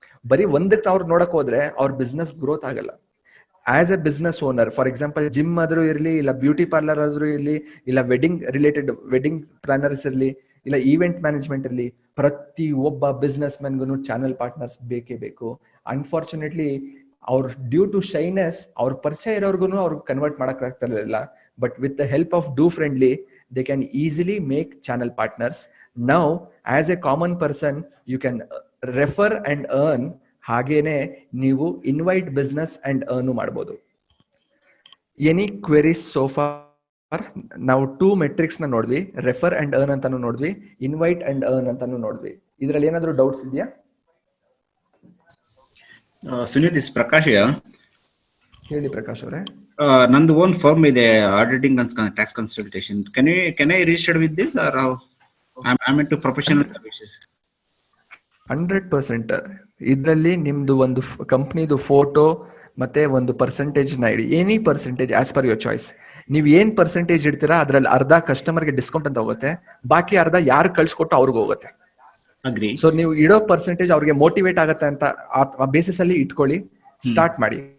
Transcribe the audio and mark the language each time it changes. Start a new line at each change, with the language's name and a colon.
Kannada: ಬರೀ ಒಂದಕ್ಕೆ ಅವ್ರು ನೋಡಕ್ ಹೋದ್ರೆ ಅವ್ರ ಬಿಸ್ನೆಸ್ ಗ್ರೋತ್ ಆಗಲ್ಲ.
English: as a business owner,
Kannada: for example gym ಆದ್ರೂ ಇರಲಿ, ಇಲ್ಲ ಬ್ಯೂಟಿ ಪಾರ್ಲರ್ ಆದ್ರೂ ಇರಲಿ, ಇಲ್ಲ ವೆಡ್ಡಿಂಗ್ ಪ್ಲಾನರ್ಸ್ ಇರಲಿ, ಇಲ್ಲ ಈವೆಂಟ್ ಮ್ಯಾನೇಜ್ಮೆಂಟ್ ಇರಲಿ, ಪ್ರತಿ ಒಬ್ಬ ಬಿಸ್ನೆಸ್ ಮೆನ್ಗೂ ಚಾನಲ್ ಪಾರ್ಟ್ನರ್ಸ್ ಬೇಕೇ ಬೇಕು. ಅನ್ಫಾರ್ಚುನೇಟ್ಲಿ ಅವ್ರ ಡ್ಯೂ ಟು ಶೈನೆಸ್ ಅವ್ರ ಪರಿಚಯ ಇರೋರ್ಗು ಅವ್ರಿಗೆ ಕನ್ವರ್ಟ್ ಮಾಡಕ್ ಆಗ್ತಿರ್ಲಿಲ್ಲ.
English: But with the help of do friendly they can easily make channel partners. Now as a common person you can refer and earn.
Kannada: ಹಾಗೇನೆ ನೀವು ಇನ್ವೈಟ್ ಬಿಸ್ನೆಸ್ ಅಂಡ್ ಅರ್ನ್ ಮಾಡಬಹುದು.
English: Any queries so far?
Kannada: ನಾವು 2 matrix ನ ನೋಡ್ವಿ, refer and earn ಅಂತಾನು ನೋಡ್ವಿ, invite and earn ಅಂತಾನು ನೋಡ್ವಿ. ಇದ್ರಲ್ಲಿ ಏನಾದ್ರು doubts ಇದೆಯಾ?
English: Sunil, this Prakash.
Kannada: ಹೇಳಿ ಪ್ರಕಾಶ್ ಅವರೇ. ನಂದು ಓನ್ ಫರ್ಮ್ ಇದೆ, auditing and tax consultation.
English: can I register with this, or how? I'm into professional services. 100%.
Kannada: ಇದರಲ್ಲಿ ನಿಮ್ದು ಒಂದು ಕಂಪ್ನಿದು ಫೋಟೋ ಮತ್ತೆ ಒಂದು ಪರ್ಸೆಂಟೇಜ್ ನ ಇಡಿ,
English: Any percentage as per your choice.
Kannada: ನೀವು ಏನ್ ಪರ್ಸೆಂಟೇಜ್ ಇಡ್ತೀರಾ ಅದ್ರಲ್ಲಿ ಅರ್ಧ ಕಸ್ಟಮರ್ಗೆ ಡಿಸ್ಕೌಂಟ್ ಅಂತ ಹೋಗುತ್ತೆ, ಬಾಕಿ ಅರ್ಧ ಯಾರು ಕಳ್ಸಿಕೊಟ್ಟು ಅವ್ರಿಗೆ ಹೋಗುತ್ತೆ.
English: Agree.
Kannada: ಸೊ ನೀವು ಇಡೋ ಪರ್ಸೆಂಟೇಜ್ ಅವ್ರಿಗೆ ಮೋಟಿವೇಟ್ ಆಗತ್ತೆ ಅಂತ ಆ ಬೇಸಿಸ್ ಅಲ್ಲಿ ಇಟ್ಕೊಳ್ಳಿ, ಸ್ಟಾರ್ಟ್ ಮಾಡಿ.